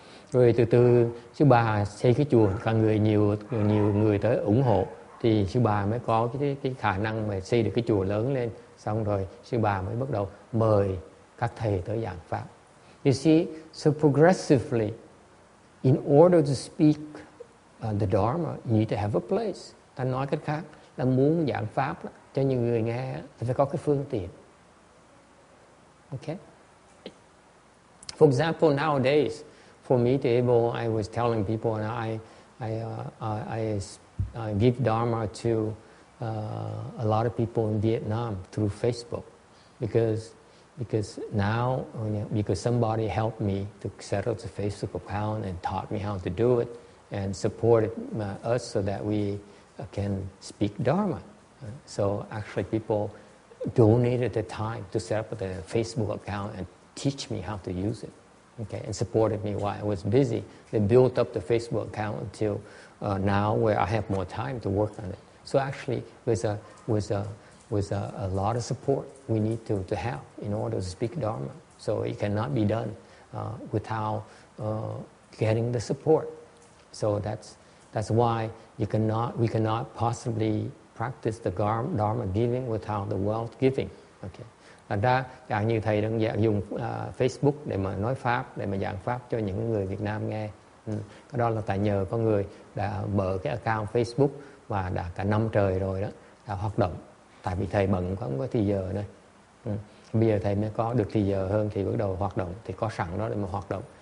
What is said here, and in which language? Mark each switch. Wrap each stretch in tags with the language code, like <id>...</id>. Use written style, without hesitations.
<vi>Rồi từ sư bà xây cái chùa, nhiều người tới ủng hộ, thì sư bà mới có cái khả năng mà xây được cái chùa lớn lên. Xong rồi sư bà mới bắt đầu mời các thầy tới giảng pháp.</vi> <en>You see, so progressively, in order to speak the Dharma, you need to have a place.</en> <vi>Ta nói cách khác là muốn giảng pháp đó, cho những người nghe thì phải có cái phương tiện.</vi> <en>Okay? For example, nowadays, for me to able, I was telling people, and I give Dharma to a lot of people in Vietnam through Facebook, because now, because somebody helped me to set up the Facebook account and taught me how to do it and supported us so that we can speak Dharma. So actually people donated the time to set up the Facebook account and teach me how to use it, okay, and supported me while I was busy. They built up the Facebook account until now, where I have more time to work on it. So actually, with a lot of support we need to have in order to speak Dharma. So it cannot be done without getting the support. So that's why we cannot possibly practice the Dharma giving without the wealth giving. Okay.</en> <vi>Thành ra chẳng như thầy đang dùng Facebook để mà nói pháp, để mà giảng pháp cho những người Việt Nam nghe. Cái đó là tại nhờ có người đã mở cái account Facebook và đã cả năm trời rồi đó, đã hoạt động. Tại vì thầy bận không có thì giờ này. Bây giờ thầy mới có được thì giờ hơn thì bắt đầu hoạt động, thì có sẵn đó để mà hoạt động.</vi>